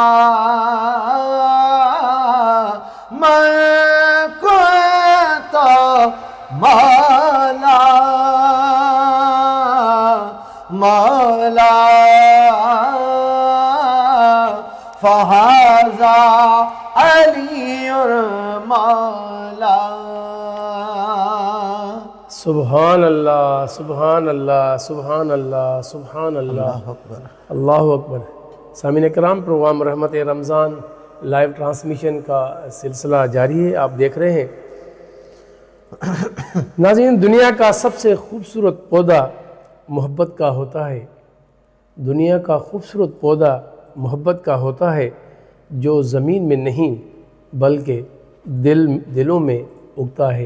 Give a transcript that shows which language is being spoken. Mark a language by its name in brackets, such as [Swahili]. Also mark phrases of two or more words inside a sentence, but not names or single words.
[Urdu] میں تو مولا مولا فہاذا علی اور مولا. [Arabic] سبحان الله سبحان الله سبحان الله سبحان الله، الله أكبر. [Urdu] سامعین کرام، پروگرام رحمت رمضان [English] live transmission [Urdu] کا سلسلہ جاری ہے، آپ دیکھ رہے ہیں. ناظرین، دنیا کا سب سے خوبصورت پودا محبت کا ہوتا ہے. دنیا کا خوبصورت پودا محبت کا ہوتا ہے، جو زمین میں نہیں بلکہ دلوں میں اگتا ہے.